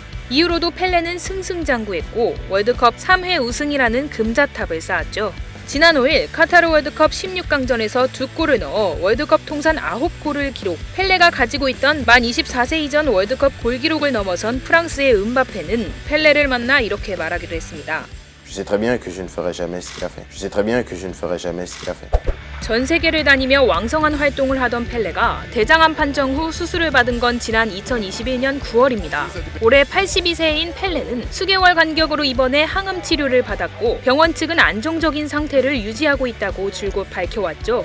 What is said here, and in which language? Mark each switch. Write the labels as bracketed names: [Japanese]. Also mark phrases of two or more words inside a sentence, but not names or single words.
[Korean] 이후로도 펠레는 승승장구했고 월드컵 3회 우승이라는 금자탑을 쌓았죠. 지난 5일 카타르 월드컵 16강전에서 2골을 넣어 월드컵 통산 9골을 기록, 펠레가 가지고 있던 만 24세 이전 월드컵 골 기록을 넘어선 프랑스의 음바페는 펠레를 만나 이렇게 말하기도 했습니다. [French] Je sais très bien que je ne ferai jamais ce qu'il a fait. Je sais très bien que je ne ferai jamais ce qu'il a fait. [Korean] 전 세계를 다니며 왕성한 활동을 하던 펠레가 대장암 판정 후 수술을 받은 건 지난 2021년 9월입니다. 올해 82세인 펠레는 수개월 간격으로 입원해 항암 치료를 받았고 병원 측은 안정적인 상태를 유지하고 있다고 줄곧 밝혀왔죠.